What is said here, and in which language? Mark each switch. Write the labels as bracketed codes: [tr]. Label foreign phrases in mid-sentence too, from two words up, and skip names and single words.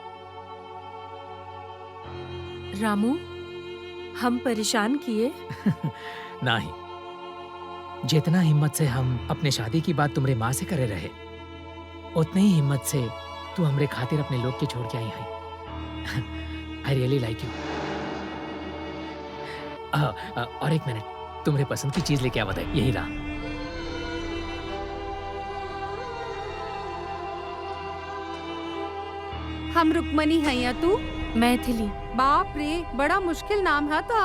[hi] रामू, हम परेशान किए? नहीं, जितना हिम्मत से हम अपने शादी की बात तुम्हारे माँ से करे रहे, उतनी ही हिम्मत से तू हमरे खातिर अपने लोग के छोड़ के आई है। [en] I really like you. [hi] और एक मिनट, तुम्हारे पसंद की चीज लेके आवा था, यही रहा। हम रुक्मणी है या तू? मैथिली। बाप रे, बड़ा मुश्किल नाम है तो।